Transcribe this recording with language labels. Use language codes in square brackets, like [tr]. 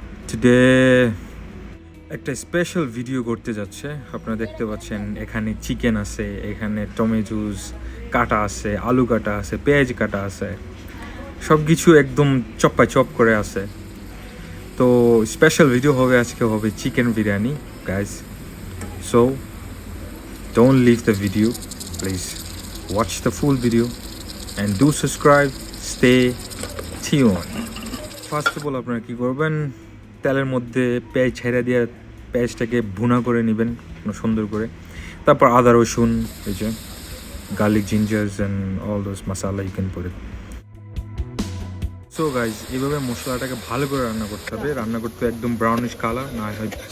[bn] Today একটা special video করতে যাচ্ছে। আপনারা দেখতে পাচ্ছেন এখানে চিকেন আছে, এখানে টমেটোস কাটা আছে, আলু কাটা আছে, পেঁয়াজ কাটা আছে, সব কিছু একদম চপ্পা চপ করে আছে। তো স্পেশাল ভিডিও হবে, আজকে হবে chicken biryani guys. So [en] don't leave the video, please watch the full video and do subscribe, stay tuned. [bn] First of all আপনারা কী করবেন, তেলের মধ্যে পেঁয়াজ ছেড়ে দিয়ে পেঁয়াজটাকে ভুনা করে নেবেন সুন্দর করে। তারপর আদা রসুন, এই যে [en] Garlic, gingers and all those masala you can put it. [bn] So guys, এইভাবে মশলাটাকে ভালো করে রান্না করতে হবে। রান্না করতে একদম ব্রাউনিশ কালার না হয়।